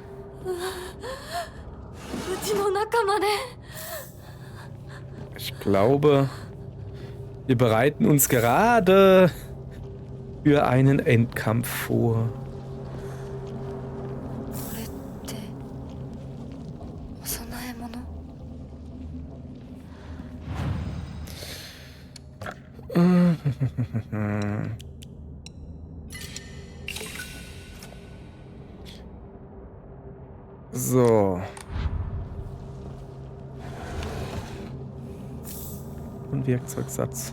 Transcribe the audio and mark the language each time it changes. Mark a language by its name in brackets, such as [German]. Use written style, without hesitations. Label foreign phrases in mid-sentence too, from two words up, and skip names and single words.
[Japanese] うちの仲間で [German] Ich glaube, wir bereiten uns gerade für einen Endkampf vor. [Japanese] これってお供え物 [German] So. Und Werkzeugsatz.